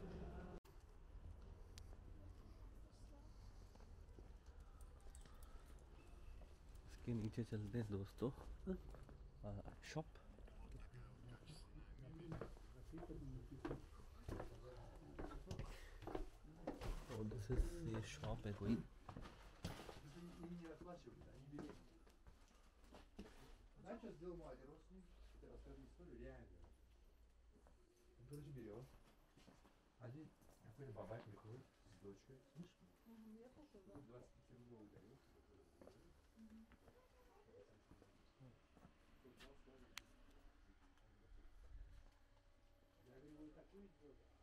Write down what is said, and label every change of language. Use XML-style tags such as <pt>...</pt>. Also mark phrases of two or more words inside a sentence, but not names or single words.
<hi>इसके नीचे चलते हैं दोस्तों, शॉप। और</hi> <en>this is</en> <hi>ये शॉप है कोई।</hi> <ru>Знаешь, что сделал мой один родственник? Я расскажу историю реальную. Он, короче, берет. Один какой-то бабай приходит с дочкой. Слышишь? Я слушаю, да. 25-рублевый горел. Я говорю, вы такой идет.</ru>